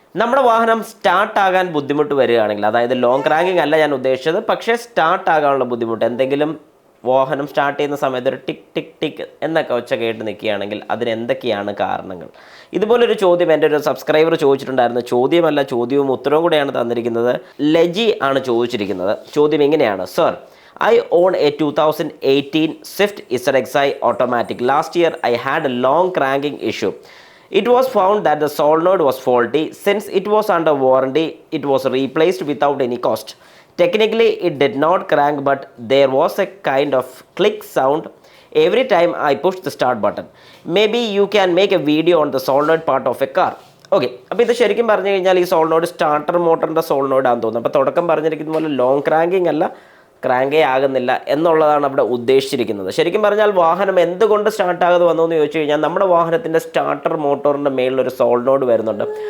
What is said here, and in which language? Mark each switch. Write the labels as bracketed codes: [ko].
[ml] നമ്മുടെ വാഹനം സ്റ്റാർട്ടാകാൻ ബുദ്ധിമുട്ട് വരികയാണെങ്കിൽ, അതായത് ലോങ് ക്രാങ്കിങ് അല്ല ഞാൻ ഉദ്ദേശിച്ചത്, പക്ഷേ സ്റ്റാർട്ടാകാനുള്ള ബുദ്ധിമുട്ട്, എന്തെങ്കിലും വാഹനം സ്റ്റാർട്ട് ചെയ്യുന്ന സമയത്ത് ഒരു ടിക് ടിക് ടിക് എന്നൊക്കെ ഒച്ച കേട്ട് നിൽക്കുകയാണെങ്കിൽ അതിന് എന്തൊക്കെയാണ് കാരണങ്ങൾ? ഇതുപോലൊരു ചോദ്യം എൻ്റെ ഒരു സബ്സ്ക്രൈബർ ചോദിച്ചിട്ടുണ്ടായിരുന്നു. ചോദ്യമല്ല, ചോദ്യവും ഉത്തരവും കൂടെയാണ് തന്നിരിക്കുന്നത്. ലജി ആണ് ചോദിച്ചിരിക്കുന്നത്. ചോദ്യം ഇങ്ങനെയാണ്: sir, [en] I own a 2018 Swift ZXi automatic. Last year I had a long cranking issue. It was found that the solenoid was faulty. Since it was under warranty, it was replaced without any cost. Technically, it did not crank, but there was a kind of click sound every time I pushed the start button. Maybe you can make a video on the solenoid part of a car. [ml] Okay, അപ്പോൾ ഇത് ശരിക്കും പറഞ്ഞു കഴിഞ്ഞാൽ ഈ solenoid starter മോട്ടറിൻ്റെ സോളിനോയിഡാണെന്ന് തോന്നുന്നു. അപ്പോൾ തുടക്കം പറഞ്ഞിരിക്കുന്ന പോലെ ലോങ് ക്രാങ്കിങ് അല്ല, ക്രാങ്കേ ആകുന്നില്ല എന്നുള്ളതാണ് അവിടെ ഉദ്ദേശിച്ചിരിക്കുന്നത്. ശരിക്കും പറഞ്ഞാൽ വാഹനം എന്തുകൊണ്ട് സ്റ്റാർട്ടാകാതെ വന്നു എന്ന് ചോദിച്ചു കഴിഞ്ഞാൽ, നമ്മുടെ വാഹനത്തിൻ്റെ സ്റ്റാർട്ടർ മോട്ടോറിൻ്റെ മേളിലൊരു സോളിനോയിഡ് വരുന്നുണ്ട്.